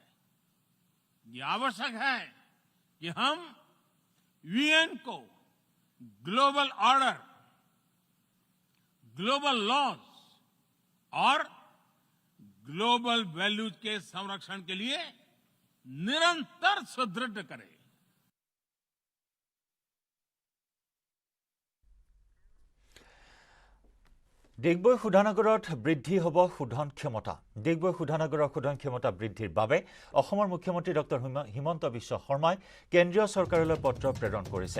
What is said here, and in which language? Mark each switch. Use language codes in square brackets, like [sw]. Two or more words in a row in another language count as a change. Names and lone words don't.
[hi] ये आवश्यक है कि हम यूएन को [en] global order, global laws [hi] और [en] global values [hi] के संरक्षण के लिए निरंतर सुदृढ़ करें। [as] ডিগবৈ শোধনাগাৰত বৃদ্ধি হ'ব শোধন ক্ষমতা। ডিগবৈ শোধনাগাৰৰ শোধন ক্ষমতা বৃদ্ধিৰ বাবে অসমৰ মুখ্যমন্ত্ৰী ডক্টৰ হিমন্ত বিশ্ব শৰ্মাই কেন্দ্ৰীয় চৰকাৰলৈ পত্ৰ প্ৰেৰণ কৰিছে।